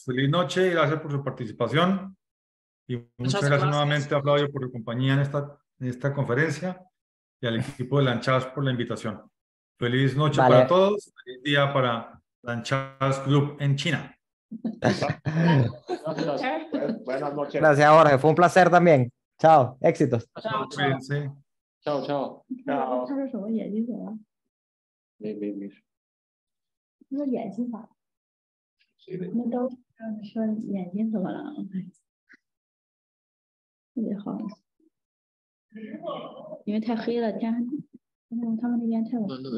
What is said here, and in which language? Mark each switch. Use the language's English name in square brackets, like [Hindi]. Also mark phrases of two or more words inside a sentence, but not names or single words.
[Spanish] Feliz noche y gracias por su participación. Y muchas gracias nuevamente a Flavio por su compañía en esta conferencia y al equipo de Lanchas por la invitación. Feliz noche Vale. para todos. Feliz día para Lanchas Group en China. Gracias. Buenas noches. Gracias, Jorge. Fue un placer también. Chao. Éxitos. Chao. Cuídense. Chao, chao. [Chinese] 他说什么眼睛怎么了？没事。他说眼睛咋了？那都说眼睛怎么了？特别好，因为太黑了，天还他们那边太晚。